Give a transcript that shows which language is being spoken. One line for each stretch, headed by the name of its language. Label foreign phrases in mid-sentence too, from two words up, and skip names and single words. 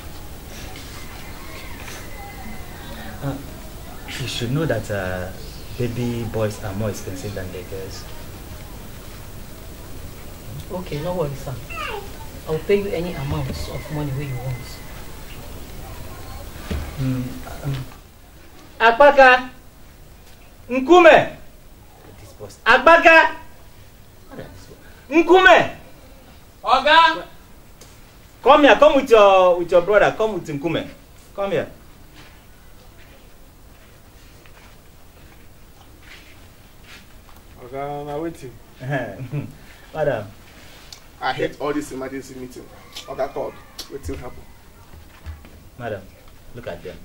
English: You should know that baby boys are more expensive than the girls. Okay, no worries, sir. I'll pay you any amount of money where you want. Akpaka! Nkume! Akpaka! Nkume! Oga! Come here, come with your brother, come with Nkume. Come here. Oga, I'm waiting. Madam. I hate all this emergency meeting. Oga called. Waiting happen. Madam, look at them.